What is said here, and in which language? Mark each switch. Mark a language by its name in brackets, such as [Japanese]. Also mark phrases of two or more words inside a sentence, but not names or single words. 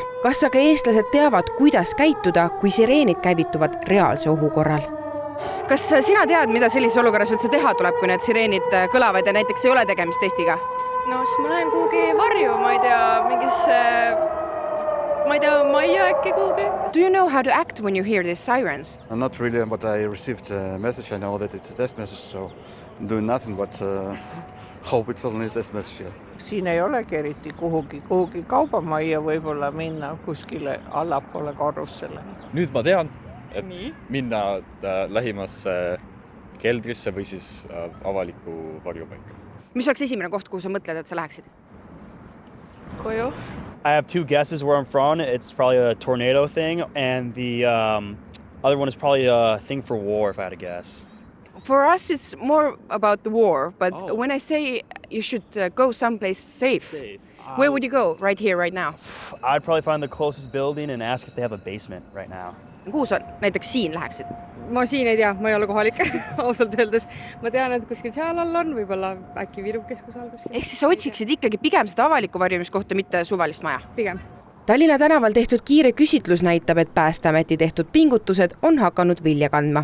[Estonian] Kas aga eestlased teavad, kuidas käituda, kui sireenid käivituvad reaalse ohu korral? Kas sina tead, mida sellises olukorras üldse teha tuleb, kui need sireenid kõlavad ja näiteks ei ole tegemist testiga? No siis ma lähen kuhugi varju, ma ei tea, mingisse majja äkki kuhugi. [English] Do you know how to act when you hear these sirens? Not really, but I received a message. I know that it's a test message, so I'm doing nothing but hope it's only a test message. Yeah. [Estonian] Siin ei olegi eriti kuhugi kaubamajja võib-olla minna kuskile allapoole korrusele. Nüüd ma tean, et minna lähimasse keldrisse või siis avaliku varjupaika. Mis oleks esimene koht, kuhu sa mõtled, et sa läheksid? Koju. [English] I have two guesses where I'm from. It's probably a tornado thing, and the other one is probably a thing for war, if I had to guess. For us, it's more about the war, but when I say you should go someplace safe, where would you go right here, right now? I'd probably find the closest building and ask if they have a basement right now. [Estonian] Kuhu sa näiteks siin läheksid? Ma siin ei tea, ma ei ole kohalik ausalt öeldes. Ma tean, et kuskil seal all on, võib-olla äkki Viru keskusal kuskil. Ehk siis sa otsiksid ikkagi pigem seda avalikku varjumiskohta, mitte suvalist maja? Pigem. Tallinna tänaval tehtud kiire küsitlus näitab, et Päästeameti tehtud pingutused on hakanud vilja kandma.